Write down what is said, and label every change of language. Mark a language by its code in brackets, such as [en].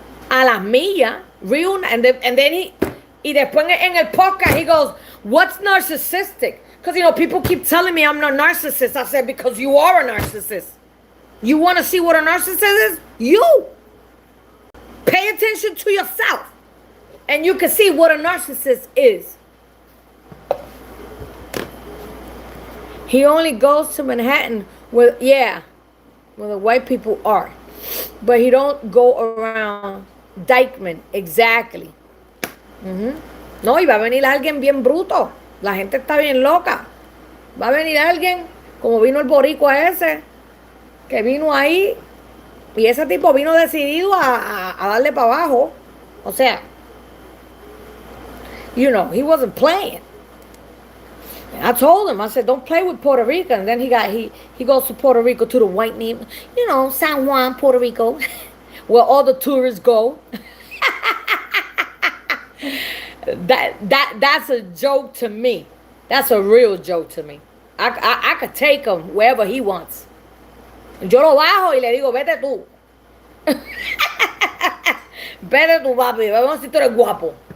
[es] A las millas, [en] real, and then [es] y después en el podcast [en] he goes, what's narcissistic? Because people keep telling me I'm not a narcissist. I said, because you are a narcissist. You want to see what a narcissist is? You pay attention to yourself, and you can see what a narcissist is. He only goes to Manhattan where the white people are, but he don't go around Dykeman exactly. [es] No, y va a venir alguien bien bruto. La gente está bien loca. Va a venir alguien como vino el boricua ese, que vino ahí, y ese tipo vino decidido a darle para abajo. O sea, [en] he wasn't playing. And I told him, I said, don't play with Puerto Rico. And then he goes to Puerto Rico, to the white name, San Juan, Puerto Rico, where all the tourists go. That's a joke to me. That's a real joke to me. I could take him wherever he wants. [es] Yo lo bajo y le digo, vete tú. Vete tú, papi. Vamos a ver si tú eres guapo.